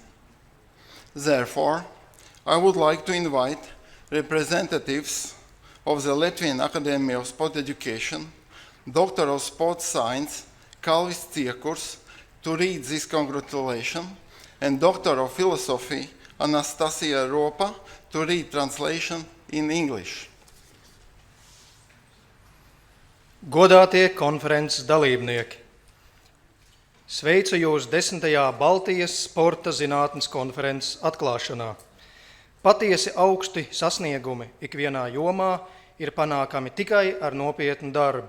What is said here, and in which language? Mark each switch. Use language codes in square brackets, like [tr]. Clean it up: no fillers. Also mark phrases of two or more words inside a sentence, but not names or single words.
[en] Therefore, I would like to invite representatives of the Latvian Academy of Sport Education, Doctor of Sports Science, Kalvis Ciekurs, to read this congratulation, and Doctor of Philosophy, Anastasia Ropa, to read translation in English. [lv] Godātie konferences dalībnieki! Sveicu jūs 10. Baltijas sporta zinātnes konferences atklāšanā. Patiesi augsti sasniegumi ikvienā jomā ir panākami tikai ar nopietnu darbu.